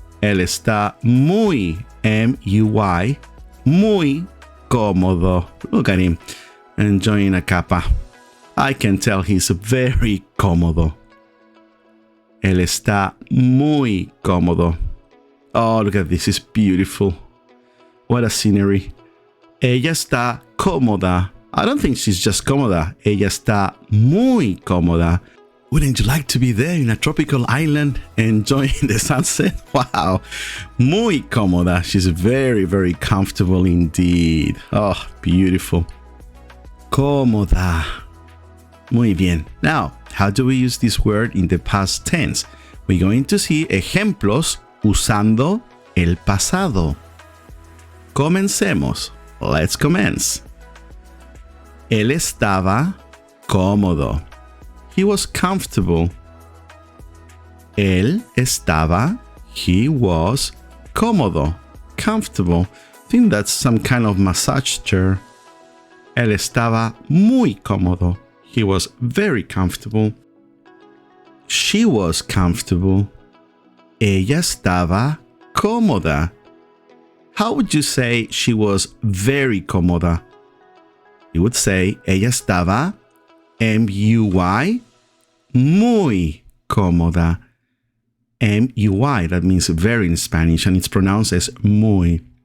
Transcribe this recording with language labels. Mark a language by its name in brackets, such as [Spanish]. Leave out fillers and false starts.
[Spanish] Él está muy, M-U-Y, muy cómodo. [English] Look at him, enjoying a capa. I can tell he's very cómodo. [Spanish] Él está muy cómodo. [English] Oh, look at this, it's beautiful. What a scenery. [Spanish] Ella está cómoda. [English] I don't think she's just cómoda. [Spanish] Ella está muy cómoda. [English] Wouldn't you like to be there in a tropical island enjoying the sunset? Wow. [Spanish] Muy cómoda. [English] She's very comfortable indeed. Oh, beautiful. [Spanish] Cómoda. Muy bien. [English] Now, how do we use this word in the past tense? We're going to see [Spanish] ejemplos usando el pasado. Comencemos. [English] Let's commence. [Spanish] Él estaba cómodo. [English] He was comfortable. [Spanish] Él estaba, [English] he was cómodo, comfortable. I think that's some kind of massage chair. [Spanish] Él estaba muy cómodo. [English] He was very comfortable. She was comfortable. [Spanish] Ella estaba cómoda. [English] How would you say she was very cómoda? You would say [Spanish] ella estaba M-U-Y, muy cómoda. [English] M-U-Y, that means very in Spanish, and it's pronounced as muy.